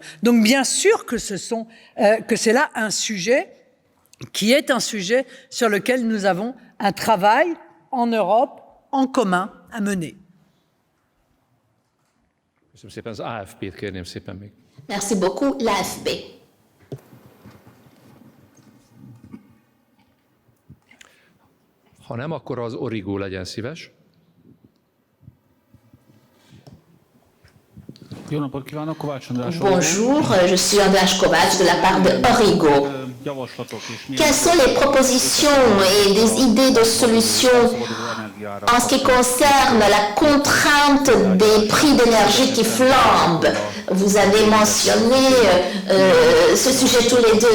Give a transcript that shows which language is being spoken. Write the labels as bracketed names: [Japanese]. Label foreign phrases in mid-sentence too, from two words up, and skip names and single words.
[French] Donc bien sûr que c'est là un sujet qui est un sujet sur lequel nous avons un travail en Europe en commun à mener. Merci beaucoup, l'AFP. [Hungarian] Ha nem, akkor az Origo legyen szíves. Jó napot kívánok, Kovács András. [French] Bonjour, je suis András Kovács de la part de Origo. Quelles sont les propositions et des idées de solutions en ce qui concerne la contrainte des prix d'énergie qui flambent? Vous avez mentionné ce sujet tous les deux.